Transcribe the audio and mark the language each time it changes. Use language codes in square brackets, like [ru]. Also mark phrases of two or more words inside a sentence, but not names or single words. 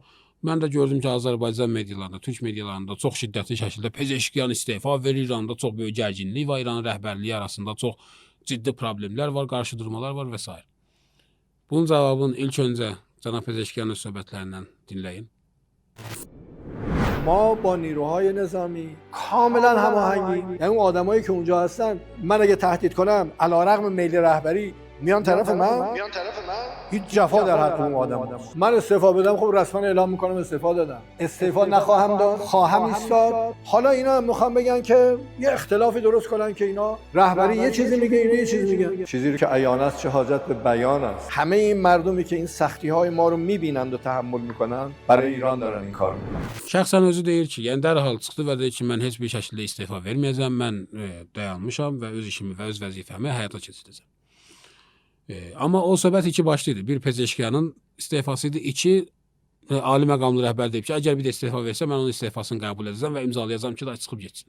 [az] Mən də gördüm ki, Azərbaycan medialarında, Türk medialarında çox şiddətli şəkildə Pezeşkiyan istefa verir, İranda çox böyük gərginlik var, İranın rəhbərliyi arasında çox ciddi problemlər var, qarşıdurmalar var və s. Bunun cavabını ilk öncə cənab Pezeşkiyanın söhbətlərindən dinləyin. [fa] ما با نیروهای نظامی کاملا هماهنگیم. یعنی اون آدمایی که اونجا هستن من اگه تهدید کنم علیرغم میل رهبری میان طرف من هیچ جفا در حق اون آدم هست. من استعفا بدم خب رسما اعلام میکنم استعفا دادم. استعفا نخواهم داد، خواهم ایستاد. حالا اینا میخوان بگن که یه اختلافی درست کنن که اینا رهبری یه چیزی میگه، اینا یه چیزی میگن. چیزی رو که عیان است چه حاجت به بیان است. همه این مردمی که این سختی های ما رو میبینند و تحمل میکنن برای ایران دارن این کارو میکنن. [az] Şəxsən özü deyir ki, yəni dərhal çıxdı və deyir ki, mən heç bir şəkildə istefa verməyəcəm, mən dayanmışam və öz işimi və öz vəzifəmi həyata keçirəcəm. Amma o söhbət iki başlı idi. Bir Pezeşkiyanın istefası idi, iki ali məqamlı rəhbər deyib ki, əgər bir də istefa versə, mən onun istefasını qəbul edəcəm və imzalayacağım ki, da çıxıb getsin.